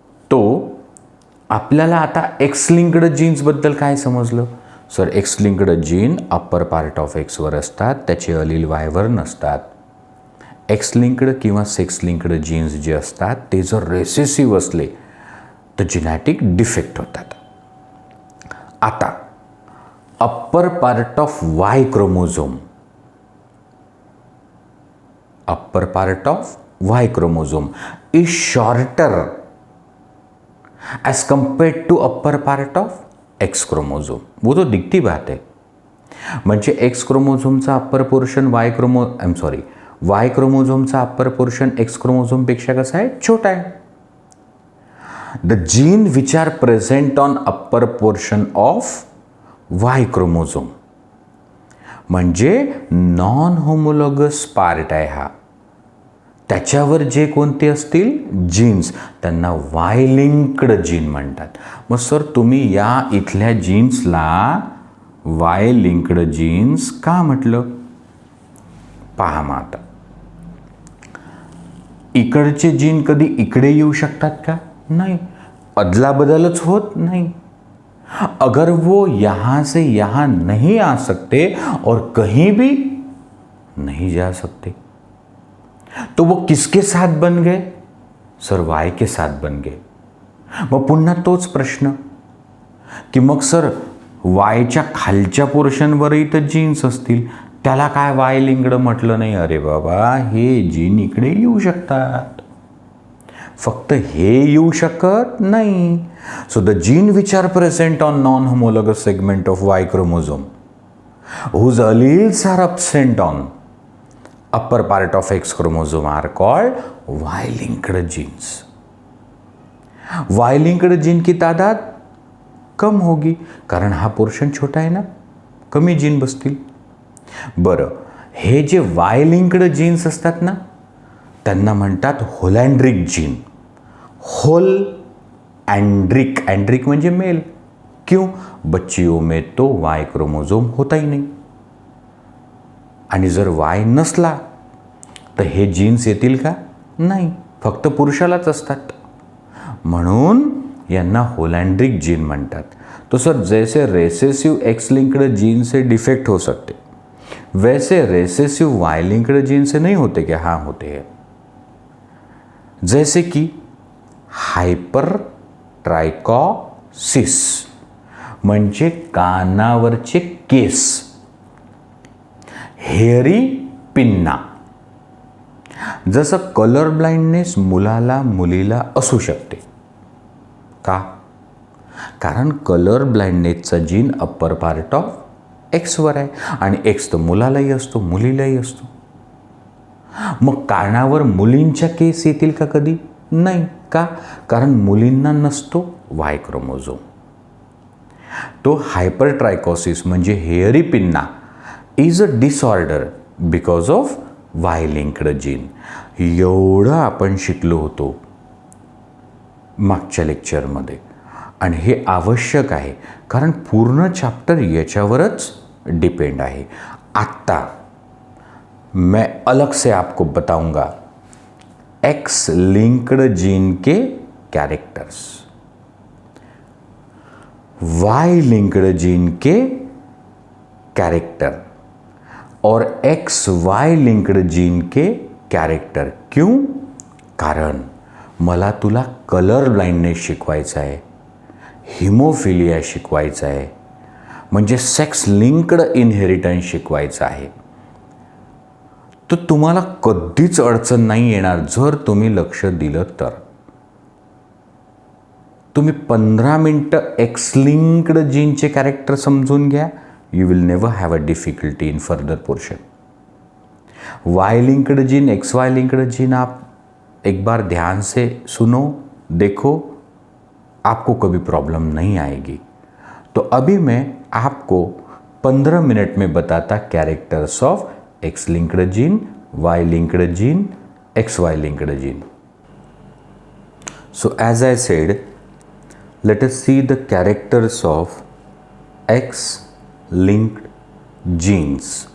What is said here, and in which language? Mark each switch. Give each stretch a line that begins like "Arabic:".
Marathi: तो आपल्याला आता एक्स लिंक्ड जीन्सबद्दल काय समजलं? Sir x linked gene upper part of Xavier असतात, त्याचे अलील वायवर नसतात. एक्स लिंक्ड किंवा सेक्स लिंक्ड जीन्स जे असतात ते जर रेसेसिव्ह असले तर जेनेटिक डिफेक्ट होतात.
English: आता upper part of Y chromosome, upper part of Y chromosome is shorter as compared to upper part of X chromosome.
Hindi: वो तो दिखती बात है.
Marathi: म्हणजे X क्रोमोझोमचा upper portion Y क्रोमोझोमचा upper portion X chromosome पेक्षा कसा आहे? छोटा आहे.
English: The gene which are present on upper portion of Y chromosome
Marathi: म्हणजे नॉन होमोलॉगस पार्ट आहे हा. त्याच्यावर जे कोणते असतील जीन्स त्यांना वाय लिंक्ड जीन म्हणतात. मग सर तुम्ही या इथल्या जीन्सला वाय लिंक्ड जीन्स का म्हटलं? पहा मग आता, इकडचे जीन कधी इकडे येऊ शकतात का? नाही. अदला बदलच होत नाही.
Hindi: अगर वो यहाँ से यहाँ नहीं आ सकते और कहीं भी नहीं जा सकते तो वो किसके साथ बन गए? सर वाय के साथ बन गए.
Marathi: मग पुन्हा तोच प्रश्न की मग सर वायच्या खालच्या पोर्शनवरही तर जीन्स असतील, त्याला काय वाय लिंक्ड म्हटलं नाही? अरे बाबा, हे जीन इकडे येऊ शकतात, फक्त हे येऊ शकत नाही. So the gene which are present on non homologous segment of Y chromosome whose alleles are absent on upper part of X chromosome are called Y-linked genes.
Hindi: Y-linked gene की तादाद कम होगी
Marathi: कारण हा पोर्शन छोटा आहे ना, कमी जीन बसतील. बरं, हे जे Y-linked जीन्स असतात ना त्यांना म्हणतात होलॅन्ड्रिक जीन. होल एंड्रिक, एंड्रिक म्हणजे मेल. क्यों?
Hindi: बच्चियों में तो वाय क्रोमोझोम होता ही नाही.
Marathi: आणि जर वाय नसला तर हे जीन्स येतील का? नाही, फक्त पुरुषालाच असतात. म्हणून यांना होलॅन्ड्रिक जीन म्हणतात.
Hindi: तो सर जैसे रेसेसिव एक्स लिंक्ड जीन से डिफेक्ट हो सकते वैसे रेसेसिव वाय लिंक्ड जीन से नहीं होते क्या? हाँ होते हैं. जैसे कि
Marathi: हायपर ट्रायकॉसिस म्हणजे कानावरचे केस, हेअरी पिन्ना. जसं कलर ब्लाइंडनेस मुलाला मुलीला असू शकते. का? कारण colour ब्लाइंडनेसचा gene upper part of Xavier आहे आणि एक्स तर मुलालाही असतो मुलीलाही असतो. मग कानावर मुलींच्या केस येतील का कधी? नाही. का? कारण मुलींना नसतो वाय क्रोमोझोम. तो हायपरट्रायकॉसिस म्हणजे हेअरी pinna
English: Is a disorder because of Y linked gene.
Marathi: एवढं आपण शिकलो होतो मागच्या लेक्चरमध्ये. आणि हे आवश्यक आहे, कारण पूर्ण चॅप्टर याच्यावरच डिपेंड आहे.
Hindi: आत्ता मैं अलग से आपको बताऊंगा एक्स लिंक्ड जीन के कैरेक्टर्स, वाई लिंक्ड जीन के कैरेक्टर और एक्स वाई लिंक्ड जीन के कैरेक्टर. क्यों?
Marathi: कारण मला तुला कलर ब्लाइंडनेस शिकवायचा आहे, हिमोफिलिया शिकवायचा आहे, म्हणजे सेक्स लिंक्ड इनहेरिटन्स शिकवायचं आहे. तर तुम्हाला कधीच अडचण नाही येणार जर तुम्ही लक्ष दिलं तर. तुम्ही 15 मिनटं एक्स लिंक्ड जीनचे कॅरेक्टर समजून घ्या,
English: You will never have a difficulty in further portion.
Hindi: Y linked gene, x Y linked gene आप एक बार ध्यान से सुनो, देखो, आपको कभी प्रॉब्लम नहीं आएगी. तो अभी मैं आपको 15 मिनट में बताता characters of x linked gene, Y linked gene, x Y linked gene.
English: So as I said, let us see the characters of X linked genes.